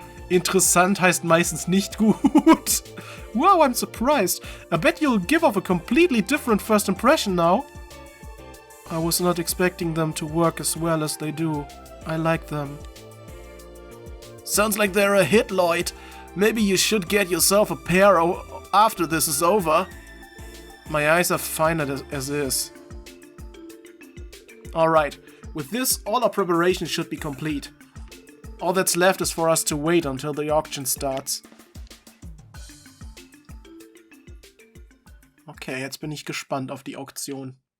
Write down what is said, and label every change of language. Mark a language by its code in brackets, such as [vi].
[de] Interessant heißt meistens nicht gut. [en] Wow, I'm surprised. I bet you'll give off a completely different first impression now. I was not expecting them to work as well as they do. I like them. Sounds like they're a hit, Lloyd. Maybe you should get yourself a pair after this is over. My eyes are fine as is. Alright, with this, all our preparations should be complete. All that's left is for us to wait until the auction starts. [de] Okay, jetzt bin ich gespannt auf die Auktion.